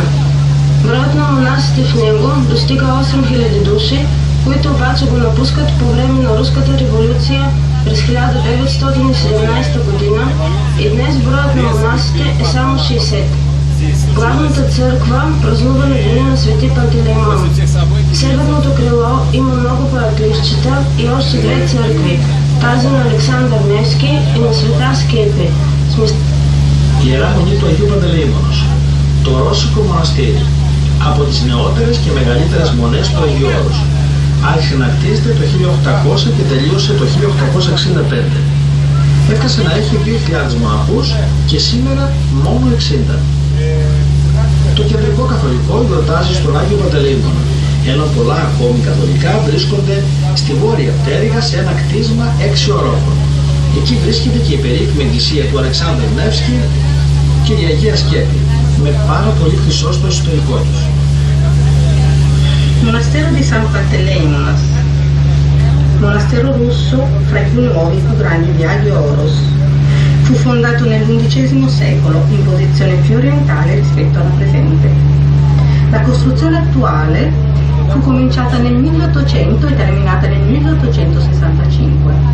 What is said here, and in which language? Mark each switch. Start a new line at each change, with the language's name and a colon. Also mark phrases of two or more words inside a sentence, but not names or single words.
Bulgarian: Броят на монасите в него достига 8000 души, които обаче го напускат по време на Руската революция през 1917 година и днес броят на монасите е само 60. Главната църква празнува на деня на Свети Пантелеймон. Северното крило има много параклисчета и още две църкви, тази на Александър Невски и на Света Скепи.
Greek: Ιερά Μονή του Αγίου Παντελεήμονος, το Ρώσικο μοναστήρι, από τις νεότερες και μεγαλύτερες μονές του Αγίου Όρους. Άρχισε να κτίζεται το 1800 και τελείωσε το 1865. Έφτασε να έχει 2.000 μοναχούς και σήμερα μόνο 60. Το κεντρικό καθολικό γιορτάζει στον Άγιο Παντελεήμονα, ενώ πολλά ακόμη καθολικά βρίσκονται στη βόρεια πτέρυγα σε ένα κτίσμα 6 ορόφων. Εκεί βρίσκεται και η περίφημη εκκλησία του Αλεξάνδρου Νεύσκη και η Αγία Σκέπη, με πάρα πολύ χρυσό στο ιστορικό τους.
Italian: Monastero di San Panteleimonas, monastero russo fra i più nuovi e più grandi di Agio Oros. Fu fondato nell'XI secolo in posizione più orientale rispetto alla presente. La costruzione attuale fu cominciata nel 1800 e terminata nel 1865.